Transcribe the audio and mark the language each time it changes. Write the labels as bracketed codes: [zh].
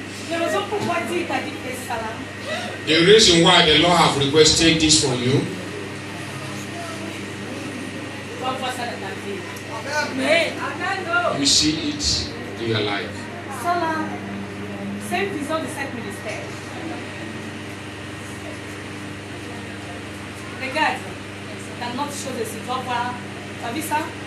[fr] La raison pourquoi Dieu t'a dit de faire ça là. [en] The reason why the Lord have requested this from you. [fr] Tu vas voir ça dans ta vie. Mais, [en] You see it in your life. [fr] ça là, c'est une vision de cette ministère. Regarde, dans notre chose ici, tu vas voir. Tu as vu ça?